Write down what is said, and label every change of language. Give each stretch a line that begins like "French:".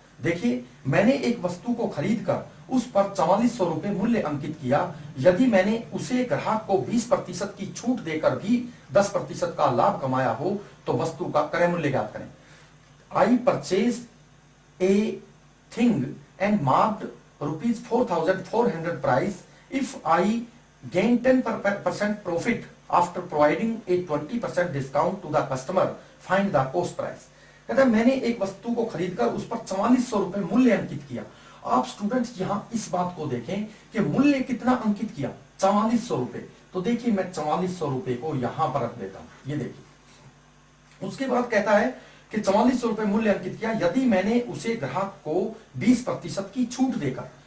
Hindi: देखिए मैंने एक वस्तु को खरीदकर उस पर 4400 रुपए मूल्य अंकित किया। यदि मैंने उसे ग्राहक को 20% की छूट देकर भी 10% का लाभ कमाया हो तो वस्तु का क्रय मूल्य ज्ञात करें।
English: I purchase a thing and marked ₹4,400 price. If I gain 10% profit after providing a 20% discount to the customer, find the cost price.
Hindi: कहता है मैंने एक वस्तु को खरीदकर उस पर 4400 रुपए मूल्य अंकित किया। आप स्टूडेंट्स यहां इस बात को देखें कि मूल्य कितना अंकित किया, 4400 रुपए। तो देखिए मैं 4400 रुपए को यहां पर रख देता हूं, ये देखिए। उसके बाद कहता है कि 4400 रुपए मूल्य अंकित किया यदि मैंने उसे ग्राहक को 20% की छूट देकर।